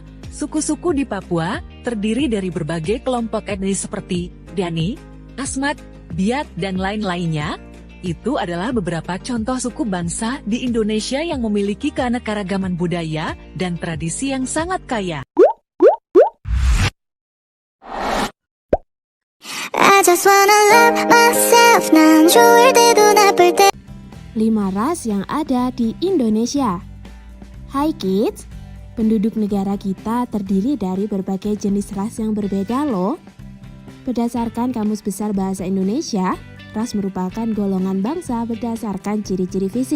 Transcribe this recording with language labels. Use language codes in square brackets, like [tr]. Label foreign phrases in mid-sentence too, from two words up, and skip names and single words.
[id] Suku-suku di Papua terdiri dari berbagai kelompok etnis seperti Dani, Asmat, Biak, dan lain-lainnya. Itu adalah beberapa contoh suku bangsa di Indonesia yang memiliki keanekaragaman budaya dan tradisi yang sangat kaya. [en] I just wanna love myself. [ko] 난 좋을 때도 나쁠 때 [id] 5 ras yang ada di Indonesia. Hai kids, penduduk negara kita terdiri dari berbagai jenis ras yang berbeda loh. Berdasarkan Kamus Besar Bahasa Indonesia, ras merupakan golongan bangsa berdasarkan ciri-ciri fisik.